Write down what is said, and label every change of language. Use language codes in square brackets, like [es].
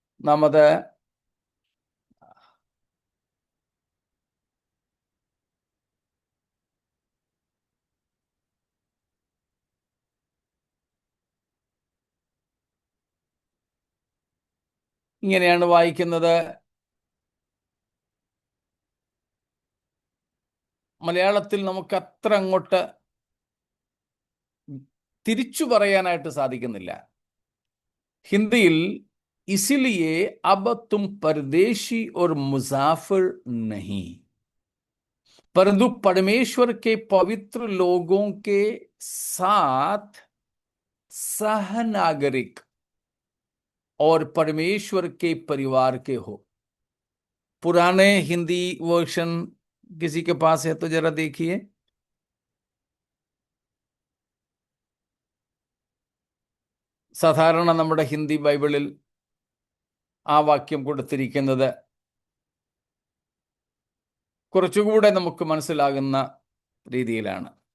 [ml] നമ്മത് ഇങ്ങനെയാണ് വായിക്കുന്നത്. മലയാളത്തിൽ നമുക്ക് അത്ര അങ്ങോട്ട് തിരിച്ചു പറയാനായിട്ട് സാധിക്കുന്നില്ല. [hi] ഹിന്ദിയിൽ ഇസിലിയെ അബ് തും പരദേശി और मुसाफिर नहीं, परंतु परमेश्वर के पवित्र लोगों के साथ सहनागरिक और परमेश्वर के परिवार के हो. पुराने हिंदी वर्शन किसी के पास है तो जरा देखिए. [ml] സാധാരണ നമ്മുടെ ഹിന്ദി ബൈബിളിൽ ആ വാക്യം കൊടുത്തിരിക്കുന്നത് കുറച്ചുകൂടെ നമുക്ക് മനസ്സിലാകുന്ന രീതിയിലാണ്.